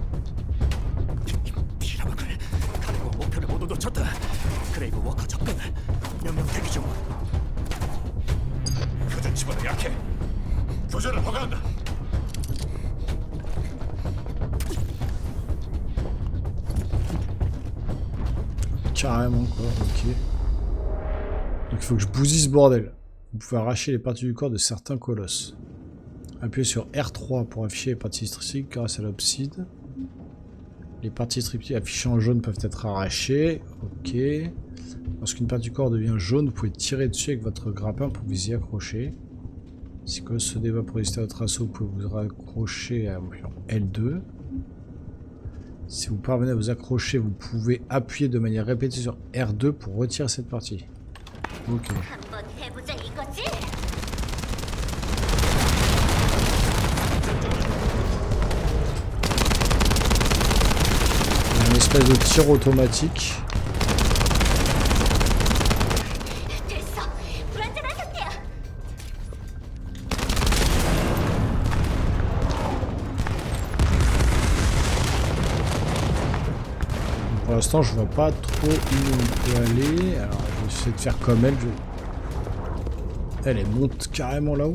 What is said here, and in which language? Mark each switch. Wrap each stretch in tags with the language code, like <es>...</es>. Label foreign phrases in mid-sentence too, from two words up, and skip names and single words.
<ko>피라박을 가리고 목표를 모두 놓쳤다. 그레이브 워커 접근. 명령 대기 중. 교전 치고는 약해. 교전을 허가한다.</ko> <fr>Carrément quoi, ok. Donc il faut que je bousille ce bordel. Vous pouvez arracher les parties du corps de certains colosses. Appuyez sur R3 pour afficher les parties statistiques grâce à l'obside. Les parties statistiques affichées en jaune peuvent être arrachées. Ok. Lorsqu'une partie du corps devient jaune, vous pouvez tirer dessus avec votre grappin pour vous y accrocher. Si le colosse se débat pour résister à votre assaut, vous pouvez vous raccrocher à L2. Si vous parvenez à vous accrocher, vous pouvez appuyer de manière répétée sur R2 pour retirer cette partie. Ok.</fr> <ko>한번 해보자 이거지?</ko> <fr>Il y a une espèce de tir automatique.</fr> <ko>됐어. 불안전한 상태야.</ko> <fr>Pour l'instant, je vois pas trop où on peut aller. Alors, je vais essayer de faire comme elle. Elle monte carrément là-haut.</fr>